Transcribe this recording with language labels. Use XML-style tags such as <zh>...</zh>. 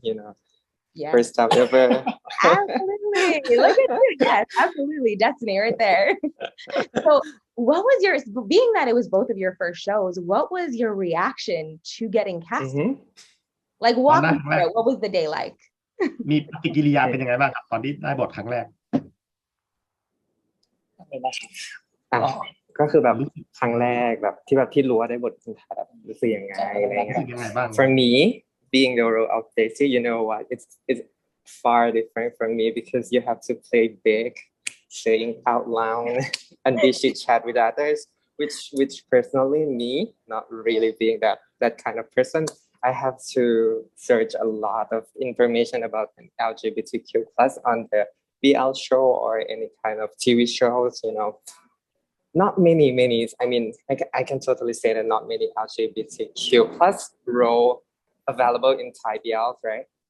<en>Yeah. First time ever. Absolutely. Look at you. Yes, absolutely. Destiny right there. So what was being that it was both of your first shows, what was your reaction to getting cast? Like walk me through it. What was the day like?</en> <th>มีปฏิกิริยาเป็นยังไงบ้างครับตอนที่ได้บทครั้งแรก ก็คือแบบครั้งแรกแบบที่รู้ว่าได้บทคุณแบบรู้สึกยังไงอะไรเงี้ย</th> <en>For me being the role of Daisy you know what it's far different from me because you have to play big saying out loud and be chit chat with others which personally me not really being that kind of person I have to search a lot of information about LGBTQ+ on the BL show or any kind of TV shows not many I mean I can totally say that not many LGBTQ+ role available in Thai BL right?</en>